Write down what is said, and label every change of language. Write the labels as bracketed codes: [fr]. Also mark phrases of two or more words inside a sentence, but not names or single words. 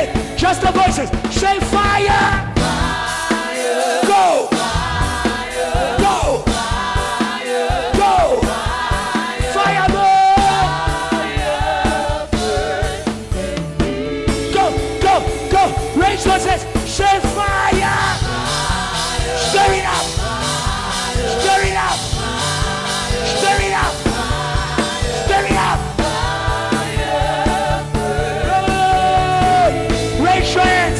[en] Just the voices. Say fire. Go. Fire burn. Go. Raise voices. Say fire. Stir it up. Raise your hands.